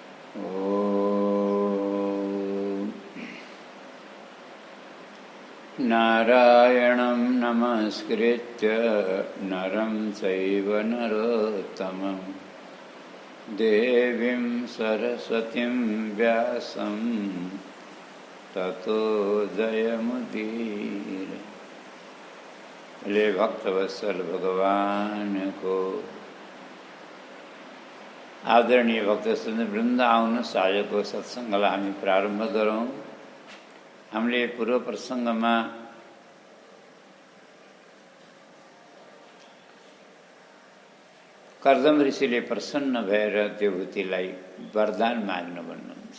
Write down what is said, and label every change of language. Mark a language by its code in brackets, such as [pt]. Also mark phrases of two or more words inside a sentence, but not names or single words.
[sa] नारायणं नमस्कृत्य नरं चैव नरोत्तमं देवीं सरस्वतीं व्यासं ततो जयमुदीरये। [ne] ले भक्तवत्सल भगवान को। आदरणीय भक्तवत्सल वृन्द आउनुहोस्, आजको सत्सङ्गलाई हामी प्रारम्भ गरौँ। हामीले पूर्व प्रसङ्गमा कर्दम ऋषिले प्रसन्न भएर देवहूतिलाई वरदान माग्न भन्नुहुन्छ।